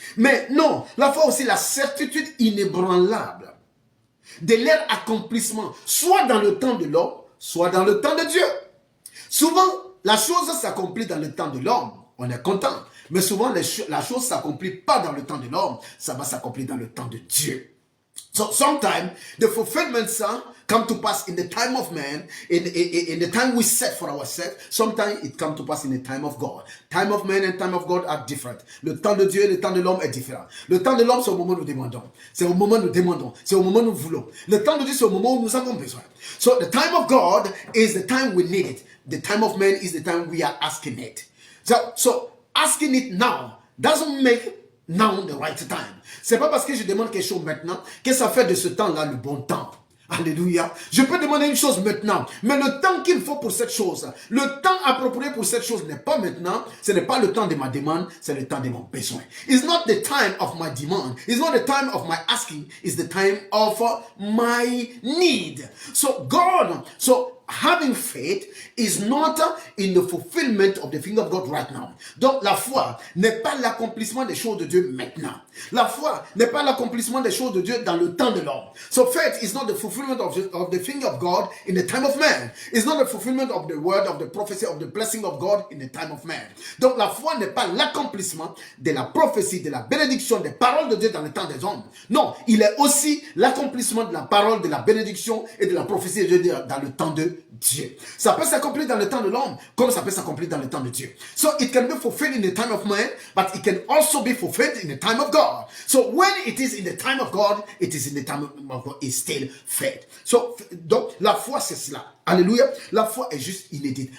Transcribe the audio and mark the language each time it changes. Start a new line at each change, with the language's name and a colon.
French: Mais non, la foi aussi la certitude inébranlable de leur accomplissement, soit dans le temps de l'homme, soit dans le temps de Dieu. Souvent, la chose s'accomplit dans le temps de l'homme. On est content. Mais souvent, la chose ne s'accomplit pas dans le temps de l'homme. Ça va s'accomplir dans le temps de Dieu.
English: So sometimes the fulfillments come to pass in the time of man, in the time we set for ourselves. Sometimes it comes to pass in the time of God. Time of man and time of God are different.
French: Le temps de Dieu et le temps de l'homme est différent. Le temps de l'homme, c'est au moment où nous demandons. C'est au moment où nous demandons. C'est au moment où nous voulons. Le temps de Dieu, c'est au moment où nous avons besoin.
English: So the time of God is the time we need it. The time of man is the time we are asking it. So asking it now doesn't make now the right time.
French: C'est pas parce que je demande quelque chose maintenant que ça fait de ce temps-là le bon temps. Alléluia. Je peux demander une chose maintenant, mais le temps qu'il faut pour cette chose, le temps approprié pour cette chose n'est pas maintenant, ce n'est pas le temps de ma demande, c'est le temps de mon besoin.
English: It's not the time of my demand, it's not the time of my asking, it's the time of my need. So having faith is not in the fulfillment of the thing of God right now.
French: Donc la foi n'est pas l'accomplissement des choses de Dieu maintenant. La foi n'est pas l'accomplissement des choses de Dieu dans le temps de l'homme.
English: So faith is not the fulfillment of the thing of God in the time of man. It's not the fulfillment of the word, of the prophecy, of the blessing of God in the time of man.
French: Donc la foi n'est pas l'accomplissement de la prophétie, de la bénédiction, des paroles de Dieu dans le temps des hommes. Non, il est aussi l'accomplissement de la parole, de la bénédiction et de la prophétie de Dieu dans le temps de Dieu. Ça peut s'accomplir dans le temps de l'homme, comme ça peut s'accomplir dans le temps de Dieu.
English: So it can be fulfilled in the time of man, but it can also be fulfilled in the time of God. So when it is in the time of God, it is in the time of God, it's still faith.
French: So, donc, la foi, c'est cela. Alléluia. La foi est juste inédite.